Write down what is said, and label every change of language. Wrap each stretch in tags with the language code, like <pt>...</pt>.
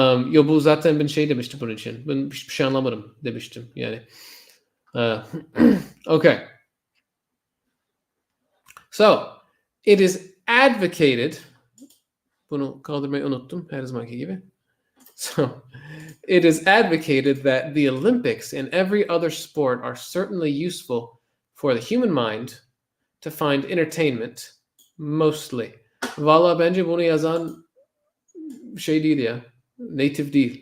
<tr>Yo bu zaten ben şey demiştim bunun için. Ben hiçbir şey anlamadım demiştim yani.</tr> <en>Okay. So, it is advocated.</en> <tr>Bunu kaldırmayı unuttum her zamanki gibi.</tr> <en>So, it is advocated that the Olympics and every other sport are certainly useful for the human mind to find entertainment, mostly.</en> <tr>Valla bence bunu yazan şey değil ya. Native değil.</tr>